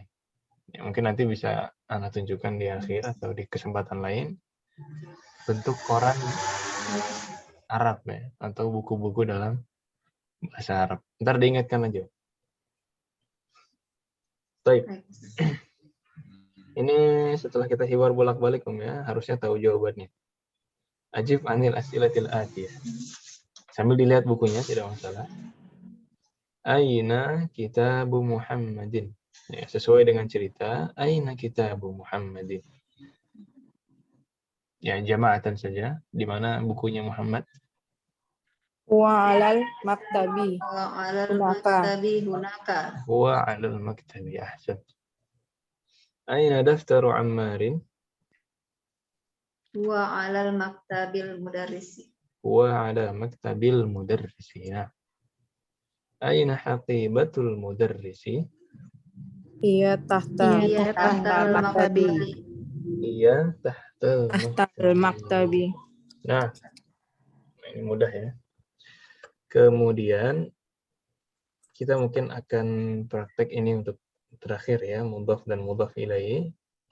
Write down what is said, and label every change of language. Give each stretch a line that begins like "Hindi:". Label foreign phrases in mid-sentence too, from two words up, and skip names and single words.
Indonesian: Ya, mungkin nanti bisa Ana tunjukkan di akhir atau di kesempatan lain bentuk koran Arab ya, atau buku-buku dalam bahasa Arab. Ntar diingatkan aja. Baik. Ini setelah kita hiwar bolak-balik ya, harusnya tahu jawabannya.
Arabic: أجب عن الأسئلة الآتية.
Indonesian: Sambil dilihat bukunya, tidak masalah.
Arabic: أين كتاب محمد.
Indonesian: Ya, sesuai dengan cerita,
Arabic: أين كتاب محمد.
Indonesian: Ya, jama'atan saja. Di mana bukunya Muhammad?
Arabic: وعلى المكتب. وعلى المكتب هناك. وعلى المكتب، أحسن. أين دفتر عمار? وعلى مكتب المدرس. وعلى مكتب المدرس. Nah. أين حقيبة المدرس? هي تحت maktabi. هي تحت maktabi.
Indonesian: Nah, ini mudah ya. Kemudian kita mungkin akan praktek ini untuk terakhir ya, mudhaf dan
Arabic: مضاف إليه.